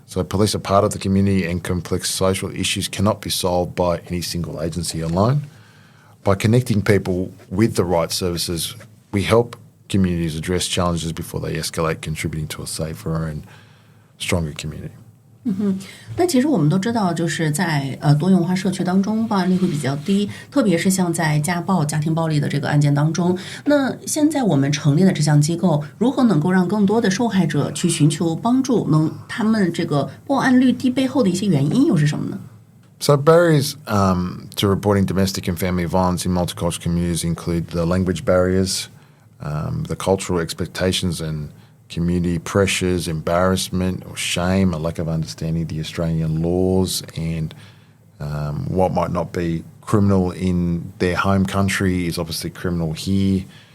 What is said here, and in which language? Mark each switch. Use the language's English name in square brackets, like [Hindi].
[English] So police are part of the community and complex social issues cannot be solved by any single agency alone. By connecting people with the right services, we help communities address challenges before they escalate, contributing to a safer and stronger community. [Chinese] 那其实我们都知道，就是在多元文化社区当中，报案率会比较低，特别是像在家暴、家庭暴力的这个案件当中。那现在我们成立的这项机构，如何能够让更多的受害者去寻求帮助？他们这个报案率低背后的一些原因又是什么呢？ [English] So barriers to reporting domestic and family violence in multicultural communities include the language barriers, the cultural expectations and community pressures, embarrassment or shame, a lack of understanding the Australian laws and what might not be criminal in their home country is obviously criminal here.